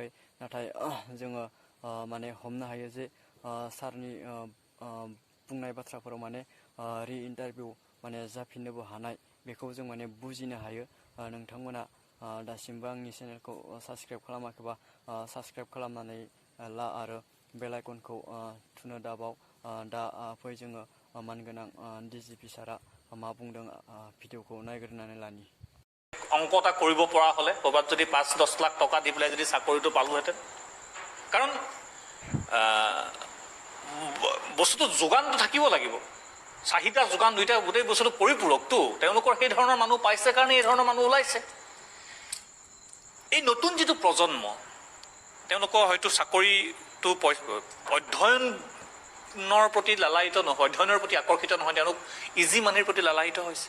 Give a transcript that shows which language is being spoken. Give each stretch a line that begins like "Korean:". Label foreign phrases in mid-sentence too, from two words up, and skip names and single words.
Bodo: नाथाय जोङो माने हमनो हायो जे सारनि बुंनाय बाथ्राफोराव माने रि इन्टारभिउ माने जाफिननोबो हानाय, बेखौ जों माने बुजिनो हायो। नोंथांमोना दासिमबो आंनि चेनेलखौ साबस्क्राइब खालामाखैबा साबस्क्राइब खालामनानै ला आरो
English: bell icon
Bodo: थुनो दाबाव। दा फै जोङो मानगोनां DGP सारा मा बुंदों भिडिअखौ नायग्रोनानै लानि।
Assamese: অংক এটা কৰিব পৰা হ'লে ক'ৰবাত যদি ৫-১০ লাখ টকা দি পেলাই যদি চাকৰিটো পালোহেঁতেন, কাৰণ বস্তুটো যোগানটো থাকিব লাগিব, চাহিদা যোগান দুইটা গোটেই বস্তুটো পৰিপূৰকটো। তেওঁলোকৰ সেই ধৰণৰ মানুহ পাইছে কাৰণে এই ধৰণৰ মানুহ ওলাইছে। এই নতুন যিটো প্ৰজন্ম, তেওঁলোকৰ হয়তো চাকৰিটো অধ্যয়নৰ প্ৰতি লালায়িত নহয়, অধ্যয়নৰ প্ৰতি আকৰ্ষিত নহয়, তেওঁলোক
English: easy money
Assamese: প্ৰতি লালায়িত হৈছে।